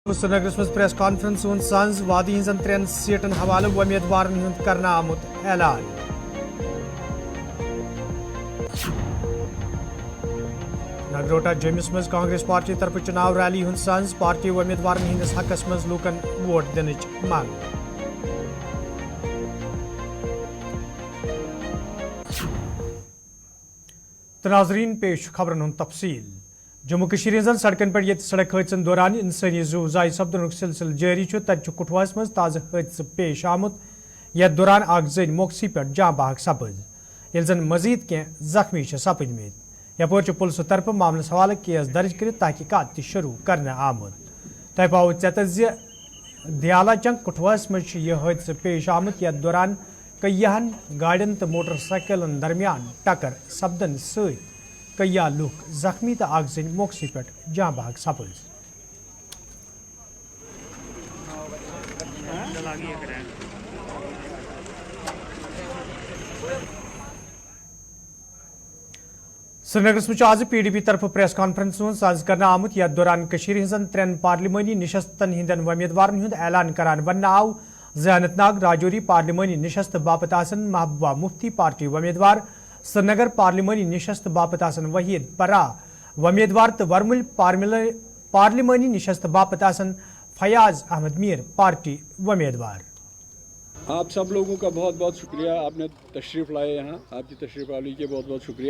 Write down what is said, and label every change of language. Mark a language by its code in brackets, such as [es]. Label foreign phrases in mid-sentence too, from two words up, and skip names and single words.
[ks] श्रीनगरस मज प्रेस कॉन्फ्रेंस सांझ वादी हजन 3 सीटन हवाले उम्मीदवार करना आमुत ऐलान। नगरोटा जमिस मज कांग्रेस पार्टी तरफ चुनाव रैली सांझ पार्टी उम्मीदवार हंदिस हकस मज लूकन वोट दिन मांग। तो नाजरीन पेश खबरन तफसील। जम्मू कश्मीर हजन सड़कन पे सड़क हादसन दौरान इंसानी जू जाय सपदन सिलसिल जारी तत कुटवास मज ताज़ हादस पेश आमुत यथ दौरान अख जन मौकसी पे जाँ बहक सपद ये जन मजीद कह जख्मी सपदमत यपर पुलिस तरफ मामलस हवाले केस दर्ज कर तहकीकात शुरू कर आमुत। तह पाओ चत दयाला चंग कुटवास मज यह हादस पेश आमुत यथ दौरान कईयान गाड़ियन तो मोटरसाइकिलन दरमियान टक्कर सपदन सत कईया लूक जख्मी तो अख जन मौकसी पे जाँ बहक सपद। श्रीनगर मज आज PDP तरफ प्रेस कॉन्फ्रेंस साज कर आमुत यथ दौरान हजन 3 पार्लिमानी निशस्तन हंदन उम्मीदवार हूं ऐलान करान वन आव अनंतनाग राजौरी पार्लिमानी निशस्त बापत महबूबा मुफ्ती पार्टी उम्मीदवार, श्रीनगर पार्लिमानी निशस्त बापत वहीद परा उम्मीदवार तो वर्मुल पार्लिमानी निशस्त बापत फयाज अहमद मीर पार्टी उम्मीदवार। [hi] आप सब लोगों का बहुत बहुत शुक्रिया, आपने तशरीफ़ लाए यहाँ, आपकी तशरीफ़ आने के बहुत बहुत शुक्रिया।